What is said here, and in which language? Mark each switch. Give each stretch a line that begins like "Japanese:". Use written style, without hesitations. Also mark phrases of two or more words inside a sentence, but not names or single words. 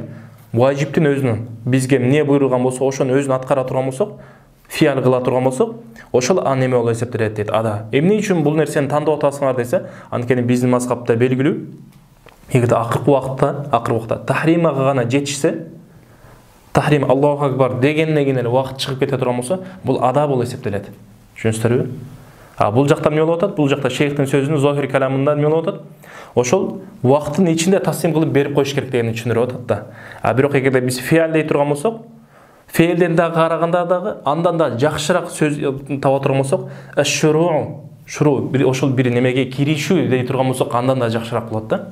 Kyrgyz: Важиптин өзүнүн бизге эмне буйрулган болсо, ошону өзүн аткара турган болсок, фи'л кыла турган болсок, ошол неме болуп эсептелет дейт ада. Эмне үчүн бул нерсени тандап атасыңар десе, анткени биздин мазхабта белгилүү, эгерде акыркы убакытта тахримага гана жетишсе, тахрим
Arabic: الله أكبر
Kyrgyz: дегенден кийин эле убакыт чыгып кете турган болсо, бул ада болуп эсептелет. Түшүнүңүздөрбү? Бул жакта эмне болуп атат? Бул жакта шейхтин сөзүнүн зохир каламында эмне болуп атат? Ошол убакыттын ичинде таслим кылып берип коюш керек дегенди түшүндүрүп атат да. Бирок эгерде биз фи'л дей турган болсок, фейлден дагы караганда дагы андан да жакшыраак сөз таба турган болсок, шуру ошол бир немеге киришүү дей турган болсок, андан да жакшыраак болот да.